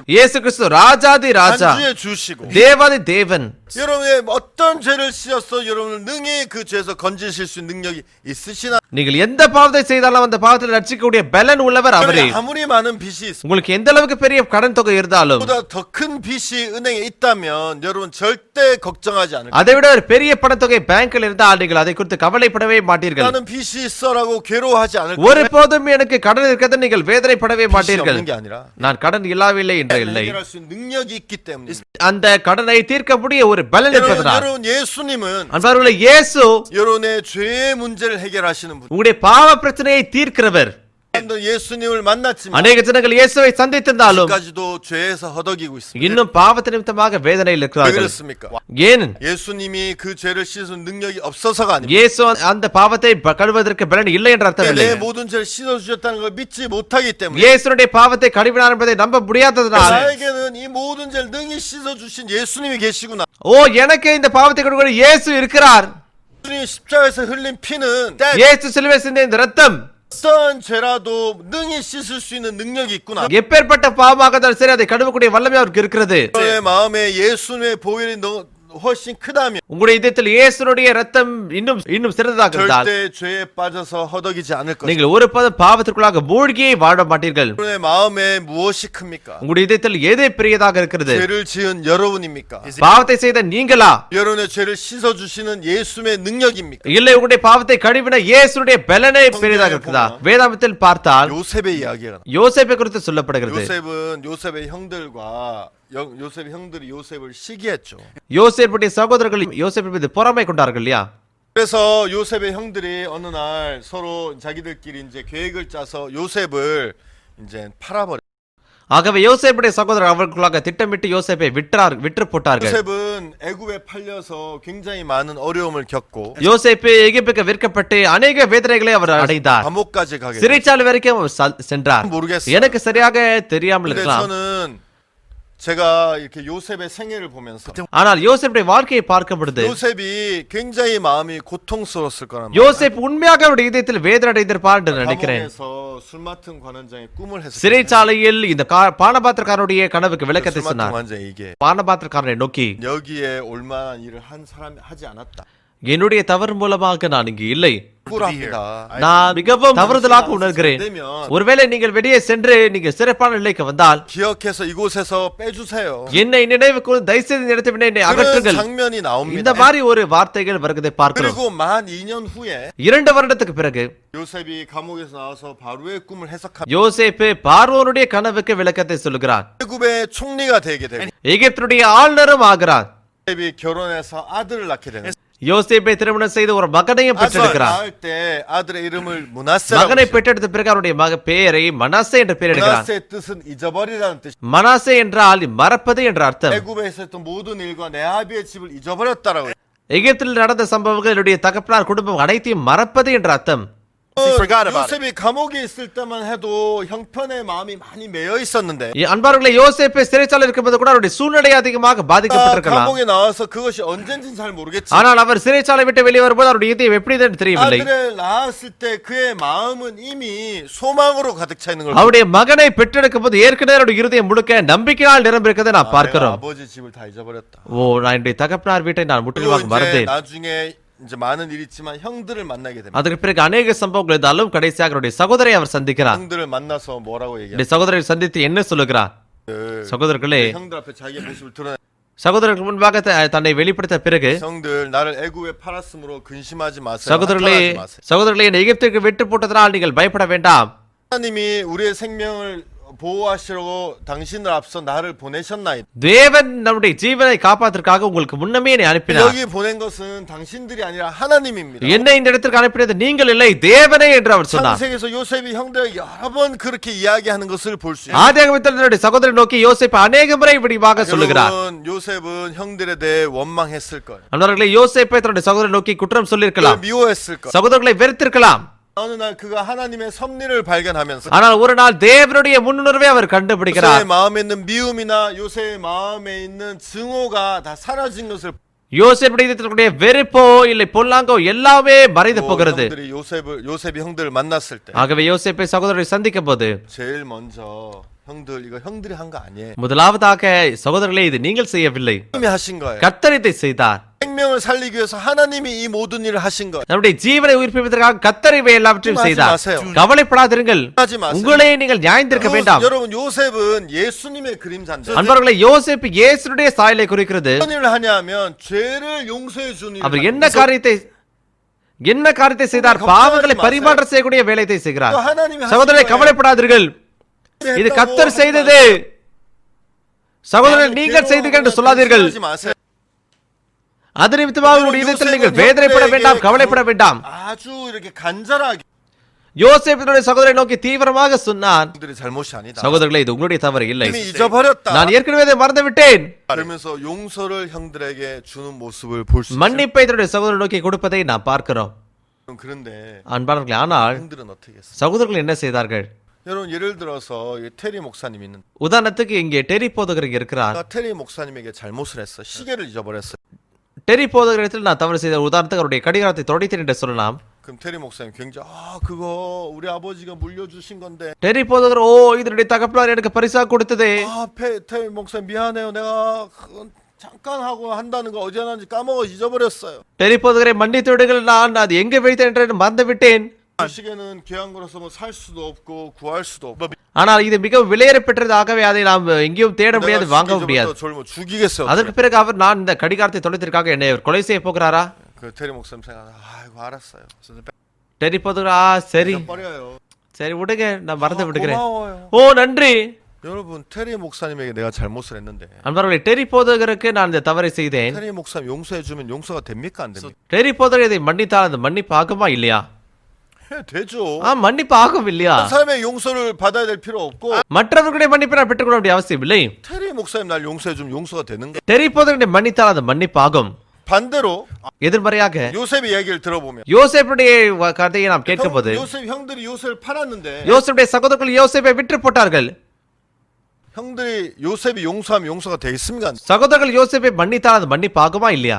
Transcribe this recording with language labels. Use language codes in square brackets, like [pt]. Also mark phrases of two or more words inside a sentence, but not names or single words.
[ta] இயேசு கிறிஸ்து ராஜாதி ராஜா, [ko] 한주의 주시고 [ta] தேவாதி தேவன். [ko] 여러분의 어떤 죄를 씌어서 여러분을 능히 그 죄에서 건지실 수 있는 능력이 있으시나 [ta] நீங்கள் எந்த பாவத்தை செய்தாலும் அந்த பாவத்தில் ரட்சிக்கக்கூடிய பலன் உள்ளவர் அவரே. [ko] 여러분이 아무리 많은 빚이 있어 [ta] உங்களுக்கு எந்த அளவுக்கு பெரிய கடன் தொகை இருந்தாலும் [ko] 보다 더 큰 빚이 은행에 있다면 여러분 절대 걱정하지 않을 거예요. [ta] அதை விட ஒரு பெரிய பணத்தொகை பேங்கில் இருந்தால் நீங்கள் அதை குறித்து கவலைப்படவே மாட்டீர்கள். [ko] 나는 빚이 있어라고 괴로워하지 않을 거예요. [ta] ஒருபோதும் எனக்கு கடன் இருக்கிறது நீங்கள் வேதனைப்படவே [ko] 빚이 [ta] மாட்டீர்கள். [ko] 없는 게 아니라 [ta] நான் கடன் இல்லாவில்லை என்று இல்லை. [ko] 해결할 수 있는 능력이 있기 때문에 [ta] அந்த கடனை தீர்க்கக்கூடிய ஒரு பலன் இருப்பதனால். [ko] 여러분 예수님은 [ta] அன்பர்களே, இயேசு [ko] 여러분의 죄의 문제를 해결하시는 분. [ta] உங்களுடைய பாவ பிரச்சனையை தீர்க்கிறவர். [ko] 사람들 예수님을 만났지만 [ta] அநேக ஜனங்கள் இயேசுவை சந்தித்திருந்தாலும் [ko] 아직까지도 죄에서 허덕이고 있습니다. [ta] இன்னும் பாவத்து நிமித்தமாக வேதனையில் [ko] 왜 [ta] இருக்கிறார்கள். [ko] 그렇습니까? [ta] ஏன்? [ko] 예수님이 그 죄를 씻은 능력이 없어서가 아닙니다. [ta] இயேசு அந்த பாவத்தை கழுவதற்கு பலன் இல்லை என்ற அர்த்தம் இல்லை. [ko] 내 모든 죄를 씻어 주셨다는 걸 믿지 못하기 때문에 [ta] இயேசுடைய பாவத்தை கழுவினார் என்பதை நம்ப முடியாததனால் [ko] 나에게는 이 모든 죄를 능히 씻어 주신 예수님이 계시구나. [ta] ஓ, எனக்கு இந்த பாவத்தை கொடுக்கிற இயேசு இருக்கிறார். [ko] 예수님이 십자가에서 흘린 피는 [ta] இயேசு சிலுவை சிந்திய இந்த ரத்தம் [ko] 어떤 죄라도 능히 씻을 수 있는 능력이 있구나. [ta] எப்பேற்பட்ட பாவமாக இருந்தாலும் சரி அதை கழுவக்கூடிய வல்லமை அவருக்கு இருக்கிறது. [ko] 너의 마음에 예수님의 보혈이 훨씬 크다면 [ta] உங்களுடைய இதயத்தில் இயேசுடைய ரத்தம் இன்னும் சிறந்ததாக இருந்தால் [ko] 절대 죄에 빠져서 허덕이지 않을 것이다. [ta] நீங்கள் ஒருபோதும் பாவத்திற்குள்ளாக மூழ்கியே வாழ மாட்டீர்கள். [ko] 여러분의 마음에 무엇이 큽니까? [ta] உங்களுடைய இதயத்தில் எது பெரியதாக இருக்கிறது? [ko] 죄를 지은 여러분입니까? [ta] பாவத்தை செய்த நீங்களா? [ko] 여러분의 죄를 씻어 주시는 예수의 능력입니까? [ta] இல்லை, உங்களுடைய பாவத்தை கழுவின இயேசுடைய பலனை பெரியதாக இருக்குதா? வேதாகமத்தில் பார்த்தால் [ko] 요셉의 이야기가 [ta] யோசேப்பை குறித்து சொல்லப்படுகிறது. [ko] 요셉의 형들과 요셉의 형들이 요셉을 시기했죠. [ta] யோசேப்புடைய சகோதரர்கள் யோசேப்பு மீது பொறாமை கொண்டார்கள் இல்லையா? [ko] 그래서 요셉의 형들이 어느 날 서로 자기들끼리 이제 계획을 짜서 요셉을 이제 팔아버려. [ta] ஆகவே யோசேப்புடைய சகோதரர் அவர்களுக்காக திட்டமிட்டு யோசேப்பை விற்று போட்டார்கள். [ko] 요셉은 애굽에 팔려서 굉장히 많은 어려움을 겪고 [ta] யோசேப்பு எகிப்துக்கு விற்கப்பட்டு அநேக வேதனைகளை அவர் அடைந்தார். [ko] 감옥까지 가게. [ta] சிறைச்சாலை வரைக்கும் சென்றார். [ko] 모르겠어요. [ta] எனக்கு சரியாக தெரியாமல் [ko] 근데 [ta] இருக்கலாம். [ko] 저는 제가 이렇게 요셉의 생애를 보면서 [ta] ஆனால் யோசேப்புடைய வாழ்க்கையை பார்க்கும் பொழுது [ko] 요셉이 굉장히 마음이 고통스러웠을 거란 말이에요. [ta] யோசேப்பு உண்மையாக அவருடைய இதயத்தில் வேதனை அடைந்திருப்பார் என்று நினைக்கிறேன். [ko] 감옥에서 술 맡은 관원장의 꿈을 했어요. [ta] சிறைச்சாலையில் இந்த பானபாத்திரக்காரனுடைய கனவுக்கு விளக்கத்தை [ko] 술 맡은 [ta] சொன்னார். [ko] 관원장 이게 [ta] பானபாத்திரக்காரனை நோக்கி, [ko] 여기에 올만한 일을 한 사람이 하지 않았다. [ta] என்னுடைய தவறு மூலமாக நான் இங்கு இல்லை. [ko] 억울합니다. [ta] நான் மிகவும் தவறுதலாக உணர்கிறேன். ஒருவேளை நீங்கள் வெளியே சென்று நீங்க சிறப்பான நிலைக்கு வந்தால் [ko] 기억해서 이곳에서 빼주세요. [ta] என்னை நினைவு கூர்ந்து தயவுசெய்து இந்த இடத்தை விட்டு என்னை [ko] 그런 [ta] அகற்றுங்கள். [ko] 장면이 [ta] இந்த [ko] 나옵니다. [ta] மாதிரி ஒரு வார்த்தைகள் வருவதை பார்க்கிறோம். [ko] 그리고 만 2년 후에 [ta] 2 வருடத்துக்கு பிறகு [ko] 요셉이 감옥에서 나와서 바로의 꿈을 해석합니다. [ta] யோசேப்பு பார்வோனுடைய கனவுக்கு விளக்கத்தை சொல்லுகிறார். [ko] 애굽의 총리가 되게 되고 [ta] எகிப்துடைய ஆளுநரும் ஆகிறார். [ko] 요셉이 결혼해서 아들을 낳게 되는. [ta] யோசேப்பை திருமணம் செய்து ஒரு மகனையும் பெற்றெடுக்கிறார். [ko] 낳을 때 아들의 이름을 므낫세라고. [ta] மகனை பெற்றெடுத்த பிறகு அவருடைய பெயரை மனாசே என்று பெயரிடுகிறார். [ko] 므낫세의 뜻은 잊어버리라는 뜻. [ta] மனாசே என்றால் மறப்பது என்ற அர்த்தம். [ko] 애굽에서 했던 모든 일과 내 아비의 집을 잊어버렸다라고. [ta] எகிப்தில் நடந்த சம்பவங்கள் என்னுடைய தகப்பனார் குடும்பம் அனைத்தையும் மறப்பது என்ற அர்த்தம். [en] He forgot about it. [ko] 요셉이 감옥에 있을 때만 해도 형편의 마음이 많이 매여 있었는데 [ta] அன்பார்களே, யோசேப்பு சிறைச்சாலை இருக்கும்போது கூட அவருடைய சூழ்நிலை அதிகமாக பாதிக்கப்பட்டிருக்கலாம். [ko] 감옥에 나와서 그것이 언젠지는 잘 모르겠지. [ta] ஆனால் அவர் சிறைச்சாலை விட்டு வெளியே வரும்போது அவருடைய இதயம் எப்படின்னு தெரியவில்லை. [ko] 아들을 낳았을 때 그의 마음은 이미 소망으로 가득 차 있는 걸. [ta] அவருடைய மகனை பெற்றெடுக்கும் போது ஏற்கனவே அவருடைய இருதயம் முழுக்க நம்பிக்கையால் நிரம்பியிருக்கிறதை நாம் [ko] 내가 [ta] பார்க்கிறோம். [ko] 아버지 집을 다 잊어버렸다. [ta] நான் என்னுடைய தகப்பனார் வீட்டை நான் முற்றிலுமாக [ko] 그리고 이제 [ta] மறந்தேன். [ko] 나중에 이제 많은 일이 있지만 형들을 만나게 됩니다. [ta] அதற்கு பிறகு அநேக சம்பவங்கள் இருந்தாலும் கடைசியாக அவருடைய சகோதரை அவர் சந்திக்கிறார். [ko] 형들을 만나서 뭐라고 얘기해? [ta] அவருடைய சகோதரை சந்தித்து என்ன சொல்லுகிறார்? சகோதரர்களே, [ko] 형들 앞에 자기의 모습을 드러내. [ta] சகோதரருக்கு முன்பாக தன்னை வெளிப்படுத்த பிறகு [ko] 형들 나를 애굽에 팔았으므로 근심하지 마세요. [ta] சகோதரர்களே, [ko] 한탄하지 마세요. [ta] சகோதரர்களே, என்னை எகிப்திற்கு விட்டு போட்டதனால் நீங்கள் பயப்பட வேண்டாம். [ko] 하나님이 우리의 생명을 보호하시려고 당신을 앞서 나를 보내셨나이다. [ta] தேவன் நம்முடைய ஜீவனை காப்பாற்றுவதற்காக உங்களுக்கு முன்னமே என்னை அனுப்பினார். [ko] 여기 보낸 것은 당신들이 아니라 하나님입니다. [ta] என்னை இந்த இடத்திற்கு அனுப்பினது நீங்கள் இல்லை, தேவனே என்று அவர் சொன்னார். [ko] 창세기에서 요셉이 형들에게 여러 번 그렇게 이야기하는 것을 볼 수 있어요. [ta] ஆதியாகமத்தில் தன்னுடைய சகோதரரை நோக்கி யோசேப்பு அநேக முறை விரிவாக சொல்லுகிறார். [ko] 여러분, 요셉은 형들에 대해 원망했을 거예요. [ta] அன்பர்களே, யோசேப்பை தன்னுடைய சகோதரரை நோக்கி குற்றம் சொல்லியிருக்கலாம், [ko] 미워했을 거예요. [ta] சகோதரர்களை வெறுத்திருக்கலாம். [ko] 어느 날 그가 하나님의 섭리를 발견하면서 [ta] ஆனால் ஒரு நாள் தேவனுடைய முன்னுணர்வை அவர் கண்டுபிடிக்கிறார். [ko] 요셉의 마음에 있는 미움이나 요셉의 마음에 있는 증오가 다 사라진 것을 [ta] யோசேப்புடைய இதயத்திற்குரிய வெறுப்போ இல்லை பொல்லாங்கோ எல்லாமே மறைந்து போகிறது. [ko] 형들이 요셉이 형들을 만났을 때 [ta] ஆகவே யோசேப்பை சகோதரரை சந்திக்கும் போது [ko] 제일 먼저 형들 이거 형들이 한 거 아니에요. [ta] முதலாவதாக சகோதரர்களே, இது நீங்கள் செய்யவில்லை, [ko] 하나님이 하신 거예요. [ta] கர்த்தர் இதை செய்தார். [ko] 생명을 살리기 위해서 하나님이 이 모든 일을 하신 거예요. [ta] நம்முடைய ஜீவனை உயிர்ப்பிப்பதற்காக கர்த்தர் இவை எல்லாவற்றையும் செய்தார். [ko] 마세요. [ta] கவலைப்படாதிருங்கள், [ko] 하지 마세요. [ta] உங்களை நீங்கள் நியாயந்திருக்க வேண்டாம். [ko] 여러분 요셉은 예수님의 그림자인데 [ta] அன்பர்களே, யோசேப்பு இயேசுடைய சாயலை குறிக்கிறது. [ko] 어떤 일을 하냐면 죄를 용서해 주는 [ta] அவர் [ko] 일을 [ta] என்ன காரியத்தை செய்தார்? பாவங்களை பரிமாற்றம் செய்யக்கூடிய வேலையை செய்கிறார். சகோதரரை, கவலைப்படாதீர்கள், இது கர்த்தர் செய்தது. சகோதரர், நீங்கள் செய்தீர்கள் என்று சொல்லாதீர்கள். [ko] 하지 마세요. [ta] அது நிமித்தமாக உங்களுடைய இதயத்தில் நீங்கள் வேதனைப்பட வேண்டாம், கவலைப்பட வேண்டாம். [ko] 아주 이렇게 간절하게 [ta] யோசேப்பினுடைய சகோதரரை நோக்கி தீவிரமாக சொன்னான், [ko] 형들의 잘못이 아니다. [ta] சகோதரர்களே, இது உங்களுடைய தவறு இல்லை, [ko] 이미 잊어버렸다. [ta] நான் ஏற்கனவே அதை மறந்து விட்டேன். [ko] 그러면서 용서를 형들에게 주는 모습을 볼 수 있어요. [ta] மன்னிப்பை தன்னுடைய சகோதரரை நோக்கி கொடுப்பதை நாம் பார்க்கிறோம். [ko] 그런데 [ta] அன்பானவர்களே, ஆனால் [ko] 형들은 어떻게 했어요? [ta] சகோதரர்கள் என்ன செய்தார்கள்? [ko] 여러분 예를 들어서 테리 목사님 있는 [ta] உதாரணத்துக்கு இங்கே டெரி போதகர் இங்கே இருக்கிறார். [ko] 테리 목사님에게 잘못을 했어. 시계를 잊어버렸어. [ta] டெரி போதகர் இடத்தில் நான் தவறு செய்த உதாரணத்துக்கு அவருடைய கடிகாரத்தை தொடைத்தேன் என்று சொல்லலாம். [ko] 그럼 테리 목사님 굉장히 그거 우리 아버지가 물려주신 건데 [ta] டெரி போதகர், இதனுடைய தகப்பனார் எனக்கு பரிசா கொடுத்ததே. [ko] 테리 목사님 미안해요. 내가 그건 잠깐 하고 한다는 거 어디 하는지 까먹어 잊어버렸어요. [ta] டெரி போதகரை மன்னித்து விடுங்கள், நான் அது எங்க வைத்தேன் என்று மறந்து விட்டேன். [ko] 그 시계는 귀한 거라서 뭐 살 수도 없고 구할 수도 없고. [ta] ஆனால் இது மிகவும் விலையேற பெற்றது, ஆகவே அதை நாம் எங்கேயும் தேட முடியாது, வாங்க முடியாது. [ko] 젊어 죽이겠어요. [ta] அதற்கு பிறகு அவர், நான் இந்த கடிகாரத்தை தொலைத்திற்காக என்னை அவர் கொலை செய்ய போகிறாரா? [ko] 그 테리 목사님 생각 아이고 알았어요. [ta] டெரி போதகர், சரி [ko] 버려요. [ta] சரி விடுங்க, நான் மறந்து விடுகிறேன். [ko] 고마워요. [ta] நன்றி. [ko] 여러분 테리 목사님에게 내가 잘못을 했는데 [ta] அன்பர்களே, டெரி போதகருக்கு நான் இந்த தவறை செய்தேன். [ko] 테리 목사님 용서해 주면 용서가 됩니까 안 됩니까? [ta] டெரி போதகர் இதை மன்னித்தால் அது மன்னிப்பு ஆகுமா இல்லையா? [ko] 되죠. [ta] மன்னிப்பு ஆகும் இல்லையா? [ko] 사람의 용서를 받아야 될 필요 없고 [ta] மற்றவர்களுடைய மன்னிப்பை நான் பெற்றுக்கொள்ள வேண்டிய அவசியம் இல்லை. [ko] 테리 목사님 날 용서해 주면 용서가 되는 거. [ta] டெரி போதகரை மன்னித்தால் அது மன்னிப்பு ஆகும். [ko] 반대로 [ta] எதிர்மறையாக [ko] 요셉의 이야기를 들어보면 [ta] யோசேப்புடைய கதையை நாம் கேட்கும்போது, [ko] 형들이 요셉을 팔았는데 [ta] யோசேப்புடைய சகோதரர்கள் யோசேப்பை விற்று போட்டார்கள். [ko] 형들이 요셉이 용서하면 용서가 되겠습니까? [ta] சகோதரர்கள் யோசேப்பை மன்னித்தால் அது மன்னிப்பு ஆகுமா இல்லையா?